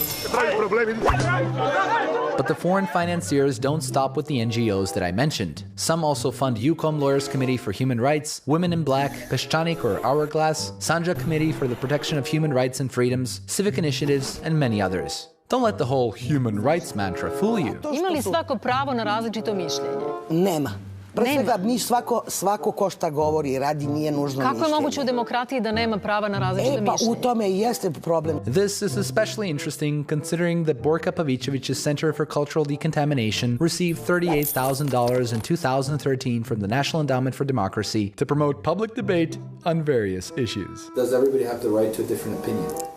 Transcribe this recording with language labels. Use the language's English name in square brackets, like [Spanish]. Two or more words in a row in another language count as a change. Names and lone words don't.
[English] But the foreign financiers don't stop with the NGOs that I mentioned. Some also fund UCOM Lawyers Committee for Human Rights, Women in Black, Peščanik or Hourglass, Sanja Committee for the Protection of Human Rights and Freedoms, Civic Initiatives, and many others. Don't let the whole human rights mantra fool you. [Serbian] Ima li svako pravo na različito mišljenje? Nema. Pre svega, svako ko šta govori i radi nije nužno mišljenje. Kako je moguće u demokratiji da nema prava na različito mišljenje? U tome i jeste problem. [English] This is especially interesting considering that Borka Pavićević's Center for Cultural Decontamination received $38,000 in 2013 from the National Endowment for Democracy to promote public debate on various issues. Does everybody have the right to a different opinion?